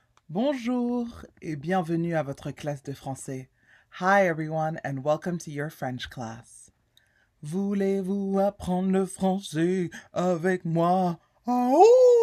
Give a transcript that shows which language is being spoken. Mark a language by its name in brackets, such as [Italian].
[French] Bonjour et bienvenue à votre classe de français. [English] Hi everyone and welcome to your French class. [French] Voulez-vous apprendre le français avec moi? Oh!